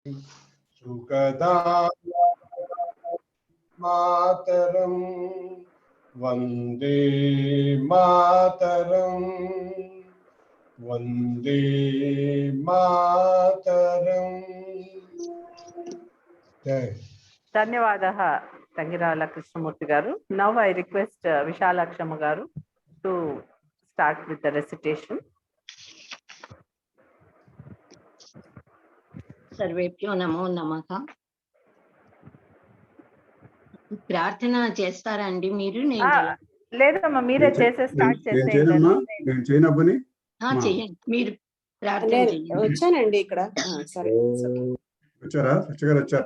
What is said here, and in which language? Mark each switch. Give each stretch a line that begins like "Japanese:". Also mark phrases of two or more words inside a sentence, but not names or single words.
Sanskrit: सुखदा मातरम् वन्दे मातरम् वन्दे मातरम्.
Telugu: ధన్యవాదాः తంగిరాల కృష్ణమూర్తి గారు.
English: Now I request Visalakshi garu to start with the recitation.
Sanskrit: सर्वेभ्यो नमो नमः.
Telugu: ప్రార్థన చేస్తారా అండి మీరు? లేదమ్మా, మీరే చేసే స్టార్ట్ చేసేయండి. నేను చేయనబ్బని చేయండి, మీరు ప్రార్థన చేయండి. వచ్చానండి ఇక్కడ. సరే వచ్చారా? సచ్చగారు వచ్చారట.